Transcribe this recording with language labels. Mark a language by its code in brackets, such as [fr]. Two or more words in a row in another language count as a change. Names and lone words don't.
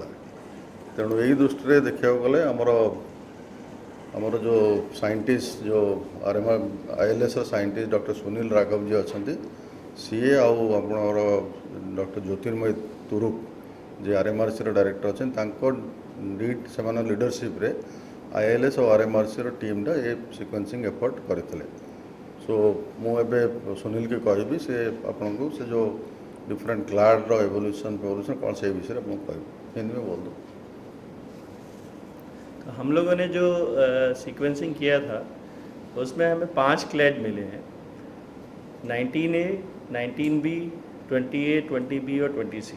[or] ତେଣୁ ଏଇ ଦୃଷ୍ଟିରେ ଦେଖିବାକୁ ଗଲେ ଆମର ଯେଉଁ ସାଇଣ୍ଟିଷ୍ଟ ଯେଉଁ ଆଇଏଲ୍ଏସ୍ର ସାଇଣ୍ଟିଷ୍ଟ ଡକ୍ଟର ସୁନୀଲ ରାଘବ जी ଅଛନ୍ତି ସିଏ ଆଉ ଆପଣଙ୍କର ଡକ୍ଟର ଜ୍ୟୋତିର୍ମୟ ତୁରୁପ ଯେ ଆର୍ଏମ୍ଆର୍ସିର ଡାଇରେକ୍ଟର ଅଛନ୍ତି ତାଙ୍କ ସେମାନେ ଲିଡରସିପ୍ରେ ଆଇଏଲ୍ଏସ୍ ଆଉ ଆର୍ଏମ୍ଆର୍ସିର ଟିମ୍ଟା ଏ [en] sequencing effort [or] କରିଥିଲେ। ସୋ ମୁଁ ଏବେ ସୁନୀଲକି କହିବି ସେ ଆପଣଙ୍କୁ ସେ ଯେଉଁ [en] different clade evolution [hi] कौन से विषय आपको कह हिंदी में बोल दो। तो हम लोगों ने जो सीक्वेंसिंग किया था उसमें हमें 5 क्लैड मिले हैं 19A, 19B, 20A, 20B और 20C।